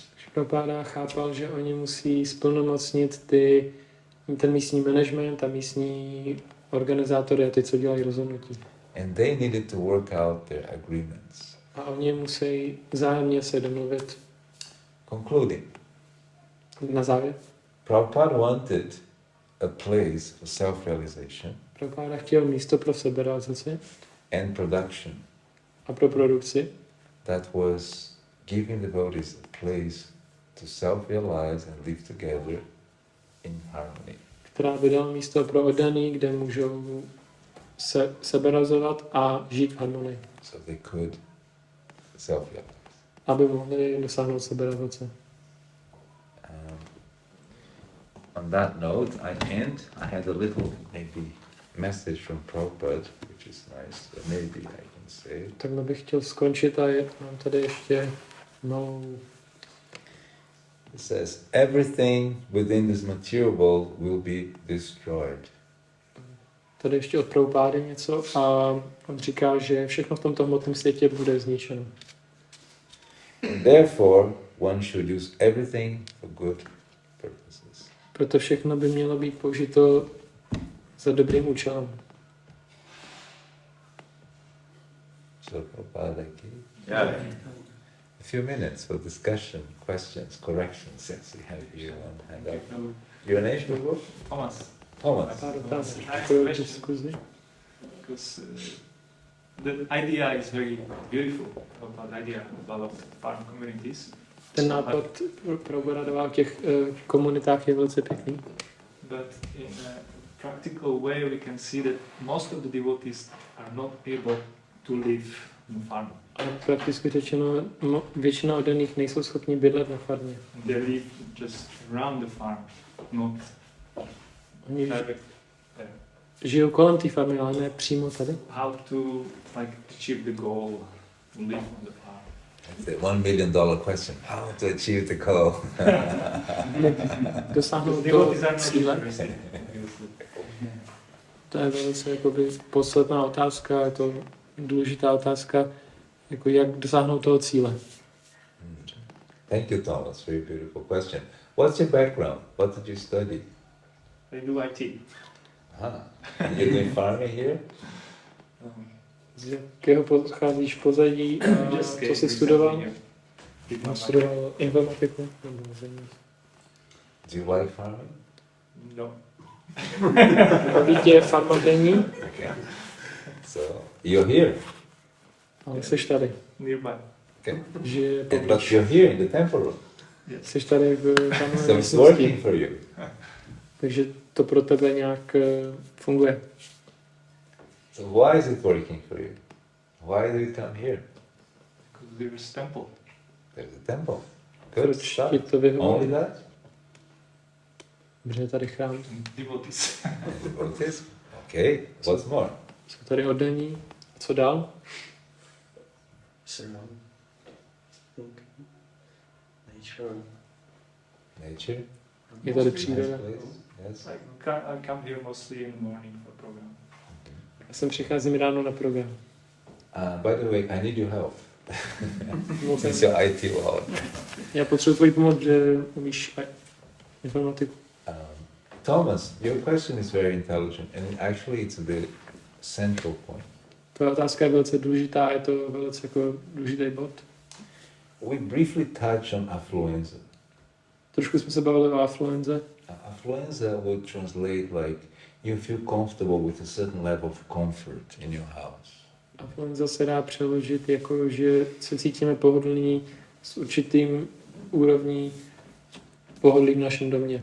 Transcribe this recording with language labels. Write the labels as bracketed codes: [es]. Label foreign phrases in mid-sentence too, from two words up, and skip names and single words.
[cs] Prabhupada chápal, že oni musí splnomocnit ten místní management a místní organizátory a ty, co dělají rozhodnutí. [en] And they needed to work out their agreements. [cs] A oni musí vzájemně se domluvit. [en] Concluding, [cs] Na závěr. [en] Prabhupada wanted a place for self-realization [cs] Prabhupada chtěl místo pro seberealizaci [en] and production [cs] a pro produkci, [en] that was giving the devotees a place to self-realize and live together in harmony. [cs] která by dala místo pro oddaný, kde můžou se seberealizovat a žít v harmonii. [en] So they could self-realize. [cs] Aby mohli dosáhnout seberealizace. [en] On that note, I end. I had a little maybe message from Prabhupada, which is nice. So maybe I can say it. [cs] Takhle bych chtěl skončit a mám tady ještě malou. [en] It says, everything within this material world will be destroyed. [cs] Tady ještě od Prabhupády něco a on říká, že všechno v tomto hmotném světě bude zničeno. [en] And therefore, one should use everything for good purposes. [cs] Proto všechno by mělo být použito za dobrým účelem. [en] So Prabhupada gave Yeah. a few minutes for discussion, questions, corrections. Yes, we have here one handout. Your name, Prabhu? Thomas, Thomas. [cs] Pár otázek [en] I have [cs] pro [en] questions. [cs] diskuzi. [en] because the idea is very beautiful about idea about farm communities. [cs] Ten nápad pro Boradová v těch komunitách je velice pěkný. [en] But in a practical way, we can see that most of the devotees are not able to live in farm. [cs] Ale prakticky řečeno, většina oddaných nejsou schopni bydlet na farmě. [en] They live just around the farm, not [cs] Oni [en] direct there. [cs] žijou kolem té farmy, ale ne přímo tady. [en] How to like achieve the goal to live on the farm? That's the $1 million question. How to achieve the goal? [cs] Dosáhnout [en] Devotees [cs] toho [en] are not [cs] cíle. [en] interested. [cs] To je velice jakoby posledná otázka, je to důležitá otázka, jako jak dosáhnout toho cíle. [en] Thank you, Thomas. Very beautiful question. What's your background? What did you study? They do IT. And you're doing farming here? [cs] Z jakého pocházíš pozadí a [en] Just [cs] co jsi studoval? [en] Did [cs] Studoval informatiku. [en] Do you like farming? No. [cs] Baví tě farmaření, [en] Okay. So you're here. [cs] ale jsi tady. [en] Nearby. Okay. [cs] Že [en] And but you're here in the temple room. [cs] jsi tady v tamhle [en] So it's working [cs] místnosti. [en] for you. [cs] Takže to pro tebe nějak funguje. [en] So why is it working for you? Why do you come here? Because there's temple. There's a temple. Good [cs] Proč [en] stuff. [cs] ti to vyhovuje? [en] Only that? [cs] Protože je tady chrám. [en] And devotees. And devotees? Okay. What's more? [cs] Jsou tady oddaní. Co dál? [en] Surround. Nature. Nature? [cs] Je tady [en] Nice [cs] příroda. [en] place. Yes. Like I come here mostly in the morning for program. [cs] Já sem přicházím ráno na program. [en] By the way, I need your help. [cs] Moc [en] Since you're IT world. [cs] Já potřebuji tvoji pomoc, že umíš informatiku. [en] Thomas, your question is very intelligent, and actually it's the central point. [cs] Tvoje otázka je velice důležitá, je to velice jako důležitý bod. [en] We briefly touch on affluenza. [cs] Trošku jsme se bavili o afluenze. [en] Affluenza would translate like you feel comfortable with a certain level of comfort in your house. [cs] Afluenza se dá přeložit jako, že se cítíme pohodlní s určitým úrovní pohodlí v našem domě.